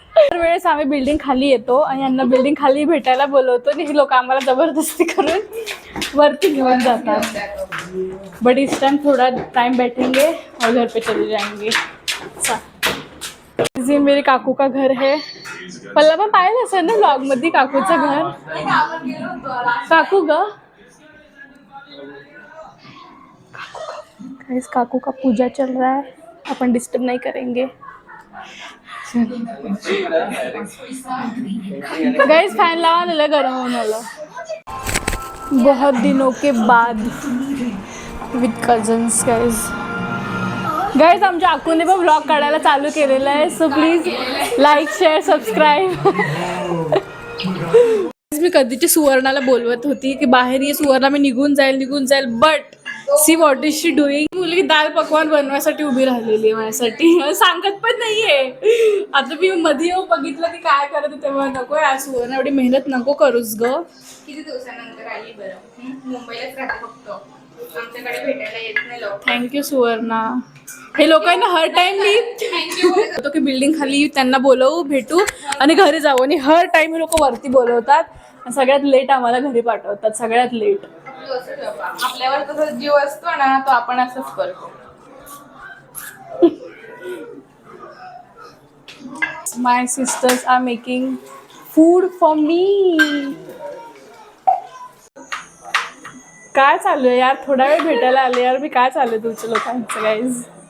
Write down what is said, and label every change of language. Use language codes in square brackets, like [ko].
[mr] दर वेळेस आम्ही बिल्डिंग खाली येतो आणि यांना बिल्डिंग खाली भेटायला बोलवतो आणि हे लोक आम्हाला जबरदस्ती करून वरती घेऊन जातात. [hi] बट इस टाइम थोड़ा टाइम बैठेंगे और घर पे चले जाएंगे. ये मेरे काकू का घर है. [mr] पल्ला पण पाहिलं असेल ना ब्लॉग मध्ये काकूचं घर. काकू ग. [hi] काकू का पूजा चल रहा है, अपन डिस्टर्ब नहीं करेंगे. गाइस फैन लगा ले, गरम होने वाला. बहुत दिनों के बाद [en] with cousins [mr] गाइस आमच्या अक्कूने पण ब्लॉग काढायला चालू केलेला आहे. [en] So please like share subscribe. [mr] मी कधीची सुवर्णाला बोलवत होती की बाहेर ये सुवर्णा, मी निघून जाईल [en] But see what is she doing. [mr] मुलगी दाल पकवान बनवायसाठी उभी राहिलेली आहे माझ्यासाठी, सांगत पण नाहीये. आता मी मध्ये येऊ बघितलं की काय करत तेव्हा नको यार सुवर्ण, एवढी मेहनत नको करूस ग. किती दिवसानंतर आली बरं. मुंबईलाच राहते फक्त, आमच्याकडे भेटायला येत नाही लोक. थँक्यू सुवर्णा. हे लोकांना हर टाइम मी की बिल्डिंग खाली त्यांना बोलवू, भेटू आणि घरी जाऊ, आणि हर टाइम हे लोक वरती बोलवतात. सगळ्यात लेट आम्हाला घरी पाठवतात, सगळ्यात लेट. आपल्यावर तसा जीव असतो ना, तो आपण असंच करतो. [en] My sisters are making food for me. [mr] काय चालू आहे यार, थोडा वेळ भेटायला आले यार मी. काय चालू आहे तुमच्या लोकांचं गाईज?